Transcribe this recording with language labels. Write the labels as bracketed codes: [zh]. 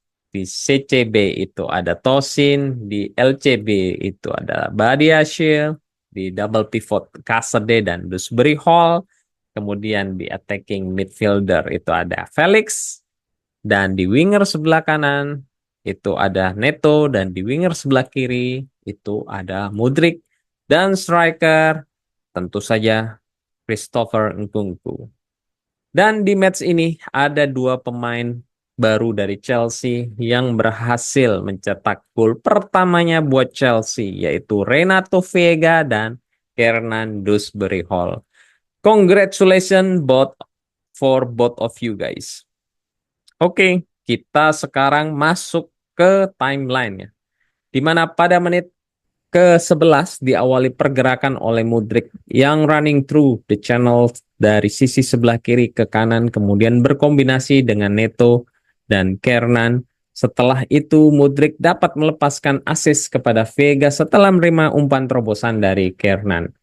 [id] di CCB itu ada Tosin, di LCB itu ada Badiashile, di double pivot Casadei dan Dewsbury Hall, kemudian di attacking midfielder itu ada Felix, dan di winger sebelah kanan itu ada Neto, dan di winger sebelah kiri itu ada Mudryk, dan striker tentu saja Christopher Nkunku. Dan di match ini ada 2 pemain baru dari Chelsea yang berhasil mencetak gol pertamanya buat Chelsea, yaitu Renato Veiga dan Kiernan Dewsbury Hall. [en] Congratulations for both of you guys. [id] Oke, kita sekarang masuk ke timeline ya. Di mana pada menit ke-11 diawali pergerakan oleh Mudryk yang [en] running through the channel [id] dari sisi sebelah kiri ke kanan, kemudian berkombinasi dengan Neto dan Kiernan. Setelah itu Mudryk dapat melepaskan assist kepada Veiga setelah menerima umpan terobosan dari Kiernan.